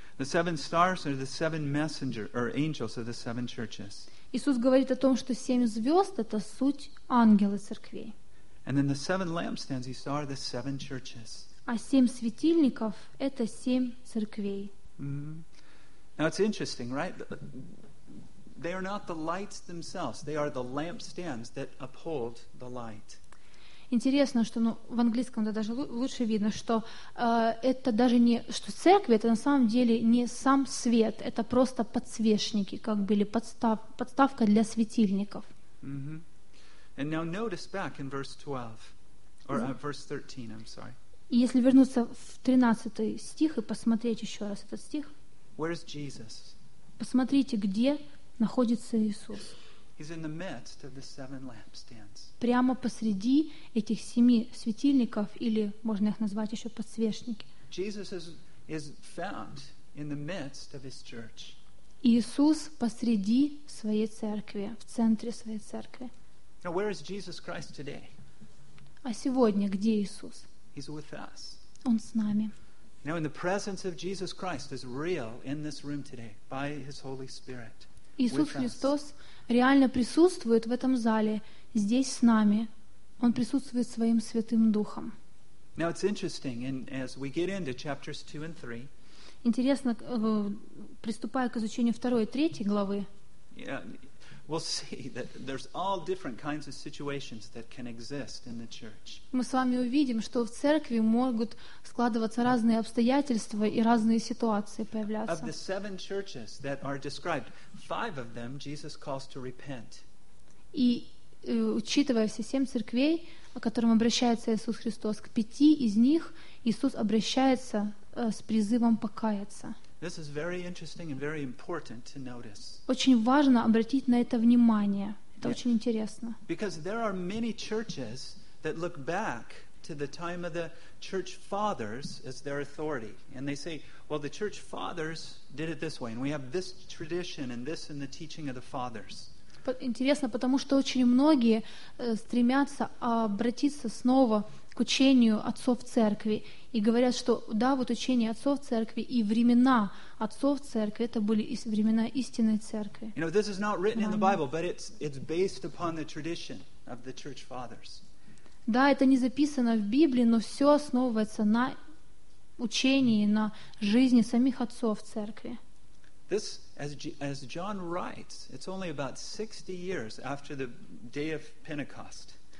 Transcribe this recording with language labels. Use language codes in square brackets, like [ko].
[en] The seven stars are the seven messenger or angels of the seven churches. [ru] Иисус говорит о том, что семь звезд — это суть ангелы церквей. [en] And then the seven lampstands, he saw, are the seven churches. [ru] А семь светильников — это семь церквей. [en] Mm-hmm. Now it's interesting, right? They are not the lights themselves. They are the lampstands that uphold the light. [ru] Интересно, что в английском даже лучше видно, что это даже не, что церкви, это на самом деле не сам свет, это просто подсвечники, как были подставка для светильников. Mm-hmm. [en] And now notice back in verse 12, or verse 13, I'm sorry. [ru] Если вернуться в 13 стих и посмотреть еще раз этот стих. [en] Where is Jesus? [ru] Посмотрите, где находится Иисус. [en] He's in the midst of the seven lampstands. [ru] Прямо посреди этих семи светильников, или можно их назвать еще подсвечники. [en] Jesus is found in the midst of his church. [ru] Иисус посреди своей церкви, в центре своей церкви. [en] Now, where is Jesus Christ today? [ru] А сегодня где Иисус? [en] He's with us. [ru] Он с нами. [en] Now, in the presence of Jesus Christ is real in this room today by his Holy Spirit. [ru] Иисус Христос реально присутствует в этом зале, здесь с нами. Он присутствует своим Святым Духом. [en] Now it's interesting, and as we get into chapters 2 and 3, [ru] интересно, приступая к изучению 2 и 3 главы, [en] yeah, we'll see that there's all different kinds of situations that can exist in the church. [ru] Мы с вами увидим, что в церкви могут складываться разные обстоятельства и разные ситуации появляться. [en] Of the seven churches that are described, five of them Jesus calls to repent. [ru] И учитывая все семь церквей, к которым обращается Иисус Христос, к пяти из них Иисус обращается с призывом покаяться. [en] This is very interesting and very important to notice. [ru] Очень важно обратить на это внимание. Это [en] yes. [ru] Очень интересно. [en] Because there are many churches that look back to the time of the church fathers as their authority, and they say, well, the church fathers did it this way, and we have this tradition and this in the teaching of the fathers. [ru] интересно, потому что очень многие стремятся обратиться снова к учению отцов церкви и говорят, что да, вот учение отцов церкви и времена отцов церкви это были из времена истинной церкви. [en] You know, this is not written in the Bible, but it's based upon the tradition of the church fathers. [ru] Да, это не записано в Библии, но все основывается на учении, на жизни самих отцов церкви. [en] This, as John writes, it's only about 60 years after the day of Pentecost.